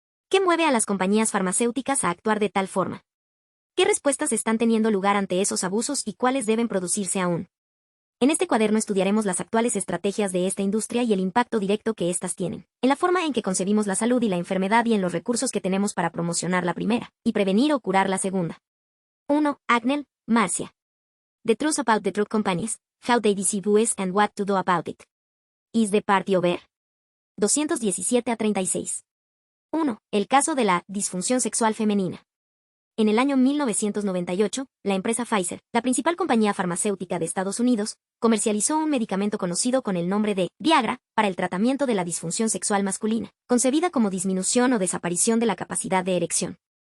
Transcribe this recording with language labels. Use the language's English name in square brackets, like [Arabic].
[Spanish] ¿Qué mueve a las compañías farmacéuticas a actuar de tal forma? ¿Qué respuestas están teniendo lugar ante esos abusos y cuáles deben producirse aún? En este cuaderno estudiaremos las actuales estrategias de esta industria y el impacto directo que éstas tienen, en la forma en que concebimos la salud y la enfermedad y en los recursos que tenemos para promocionar la primera, y prevenir o curar la segunda. 1. Agnel, Marcia. [English] The Truth About the Drug Companies, How They Deceive Us and What to Do About It. Is the Party Over? 217-36. 1. [Spanish] El caso de la disfunción sexual femenina. En el año 1998, la empresa Pfizer, la principal compañía farmacéutica de Estados Unidos, comercializó un medicamento conocido con el nombre de Viagra para el tratamiento de la disfunción sexual masculina, concebida como disminución o desaparición de la capacidad de erección.